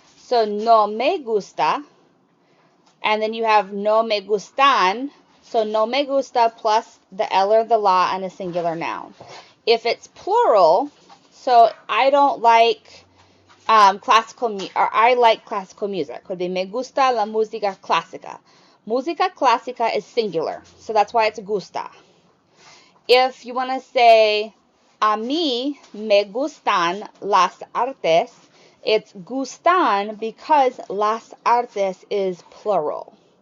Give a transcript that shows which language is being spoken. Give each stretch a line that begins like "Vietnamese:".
English: So
Spanish: no me gusta,
English: and then you have
Spanish: no me gustan.
English: So
Spanish: no me gusta
English: plus the el or the la and a singular noun. If it's plural, so I don't like classical music, or I like classical music. Could be
Spanish: me gusta la música clásica.
English: Música clásica is singular, so that's why it's gusta. If you want to say,
Spanish: a mí me gustan las artes,
English: it's gustan because
Spanish: las artes
English: is plural.